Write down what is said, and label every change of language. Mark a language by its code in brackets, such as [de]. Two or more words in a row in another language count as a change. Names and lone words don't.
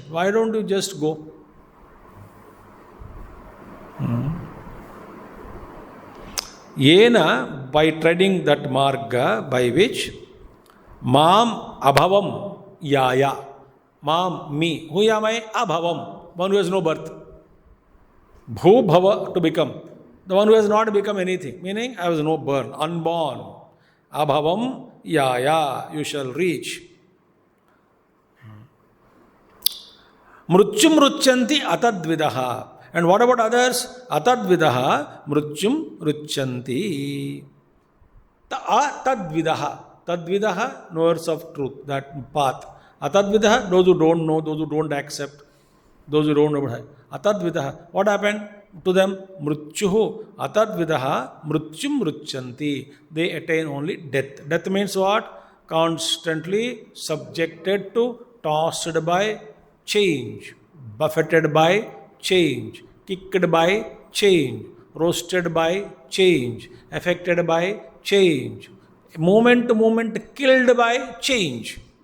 [en] Why don't you just go? Yena, by treading that marga, by which [sa] माम् अभवम् यय। माम्, [en] me. Who am I? Abhavam. One who has no birth. [sa] भू भव, [en] to become. The one who has not become anything, meaning I was no born, unborn. [sa] अभवम् यय, [en] you shall reach. [sa] मृत्युं रुचन्ति अतद्विदः. [en] And what about others? [sa] अतद्विदः मृत्युं रुचन्ति. अतद्विदः। तद्विदः, [en] knowers of truth, that path. Atadvidaha, those who don't know, those who don't accept, those who don't know. Atadvidaha, what happened to them? [sa] Mrutyuhu. अतद्विदः मृत्युं रुचन्ति. [en] They attain only death. Death means what? Constantly subjected to, tossed by change, buffeted by change, kicked by change, roasted by change, affected by change, moment to moment killed by change.